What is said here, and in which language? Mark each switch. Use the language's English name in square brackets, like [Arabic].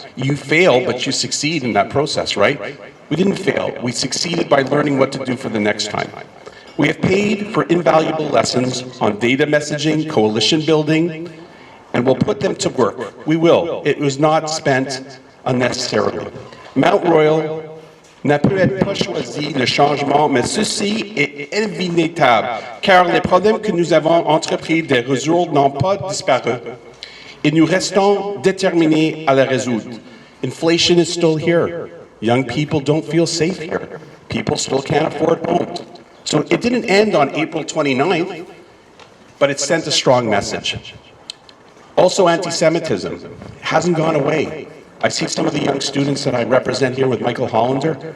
[English] You fail, but you succeed in that process, right? We didn't fail. We succeeded by learning what to do for the next time. We have paid for invaluable lessons on data messaging, coalition building, and we'll put them to work. We will. It was not spent unnecessarily. [French] Mount Royal n'a peut-être pas choisi le changement, mais ceci est inévitable, car les problèmes que nous avons entrepris de résoudre n'ont pas disparu. Et nous restons déterminés à la résoudre. [English] Inflation is still here. Young people don't feel safe here. People still can't afford homes. So it didn't end on April 29th, but it sent a strong message. Also, anti-Semitism hasn't gone away. I see some of the young students that I represent here with Michael Hollander.